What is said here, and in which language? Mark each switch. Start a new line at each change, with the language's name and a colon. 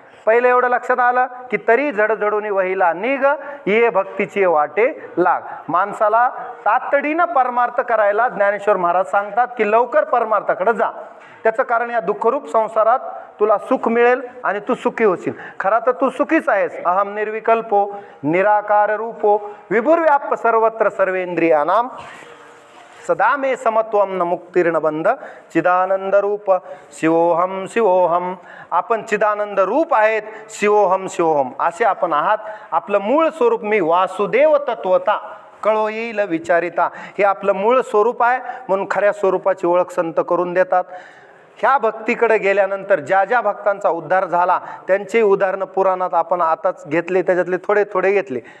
Marathi: पहिलं एवढं लक्षात आलं की तरी जडजडून वहिला निघ ये भक्तीची वाटे लाग. माणसाला तातडीनं परमार्थ करायला ज्ञानेश्वर महाराज सांगतात की लवकर परमार्थाकडे जा. त्याचं कारण या दुःखरूप संसारात तुला सुख मिळेल आणि तू सुखी होशील. खरा तर तू सुखीच आहेस.
Sanskrit: अहम निर्विकल्पो निराकार रूपो विभुर्व्याप्त सर्वत्र सर्वेंद्रियानाम सदा मे समत्वम न मुक्तीर्ण बंध चिदानंद रूप शिवोहम शिवोहम.
Marathi: आपण चिदानंद रूप आहेत, शिवोहम शिवोहम असे आपण आहात. आपलं मूळ स्वरूप मी वासुदेव तत्वता कळो येईल विचारिता हे आपलं मूळ स्वरूप आहे. म्हणून खऱ्या स्वरूपाची ओळख संत करून देतात. ह्या भक्तीकडे गेल्यानंतर ज्या ज्या भक्तांचा उद्धार झाला त्यांची उदाहरणं पुराणात आपण आताच घेतले, त्याच्यातले थोडे थोडे घेतले.